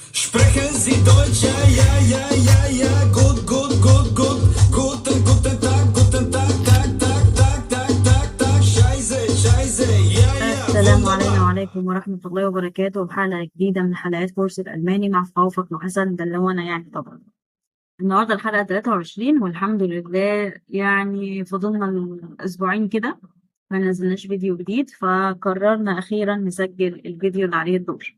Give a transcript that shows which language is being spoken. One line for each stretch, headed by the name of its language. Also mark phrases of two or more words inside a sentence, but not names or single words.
German: Sprechen Sie Deutsch? Ja, ja, ja, ja, ja. Gut, gut, gut, gut. Guten Tag, Tag, Tag, Tag, Tag, Tag, Tag. Scheiße, Scheiße. Ja, ja,
Arabic: السلام علينا
German: wunderbar.
Arabic: وعليكم ورحمة الله وبركاته بحلقة جديدة من حلقات كورس الألماني مع فوفق وحسن ده اللي هو أنا يعني طبعا. النهاردة الحلقة 23 والحمد لله يعني فضلنا الأسبوعين كده ما نزلناش فيديو جديد فقررنا أخيرا نسجل الفيديو اللي عليه الدور.